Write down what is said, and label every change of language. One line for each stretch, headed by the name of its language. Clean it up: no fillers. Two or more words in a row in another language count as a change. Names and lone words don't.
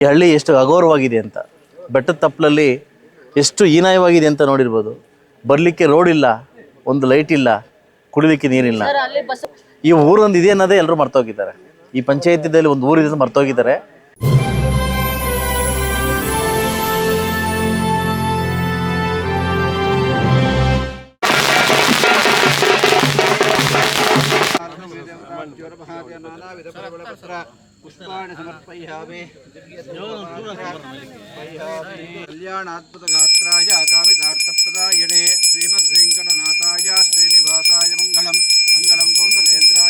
Kannada: ಈ ಹಳ್ಳಿ ಎಷ್ಟು ಅಗೌರವಾಗಿದೆ ಅಂತ, ಬೆಟ್ಟದ ತಪ್ಪಲಲ್ಲಿ ಎಷ್ಟು ಹೀನಾಯವಾಗಿದೆ ಅಂತ ನೋಡಿರ್ಬೋದು. ಬರಲಿಕ್ಕೆ ರೋಡ್ ಇಲ್ಲ, ಒಂದು ಲೈಟ್ ಇಲ್ಲ, ಕುಡಿಲಿಕ್ಕೆ ನೀರಿಲ್ಲ. ಈ ಊರೊಂದು ಇದೆ ಅನ್ನೋದೇ ಎಲ್ಲರೂ ಮರ್ತೋಗಿದ್ದಾರೆ. ಈ ಪಂಚಾಯತಿದಲ್ಲಿ ಒಂದು ಊರಿದೆ ಮರ್ತೋಗಿದ್ದಾರೆ.
Sanskrit: पुष्पाणि समर्पयामि कल्याणाद्भुत गात्राय कामितार्थप्रदायिने श्रीमद्वेङ्कटनाथाय श्रीनिवासाय मङ्गलम् मङ्गलं कौसलेन्द्राय